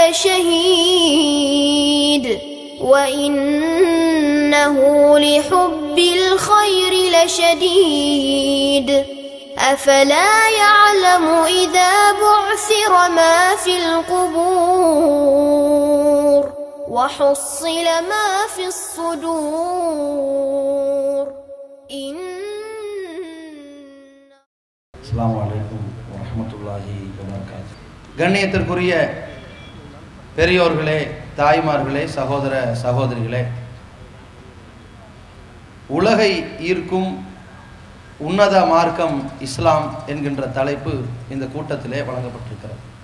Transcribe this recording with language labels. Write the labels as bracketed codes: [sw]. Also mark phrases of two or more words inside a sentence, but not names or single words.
[ar] لشهيد وإنه لحب الخير لشديد أفلا يعلم إذا بعثر ما في القبور وحصل ما في الصدور السلام عليكم ورحمة الله وبركاته. [ta] கண்ணியத்திற்குரிய பெரியோர்களே, தாய்மார்களே, சகோதர சகோதரிகளே, உலகை ஈர்க்கும் உன்னத மார்க்கம் இஸ்லாம் என்கின்ற தலைப்பு இந்த கூட்டத்திலே வழங்கப்பட்டிருக்கிறது.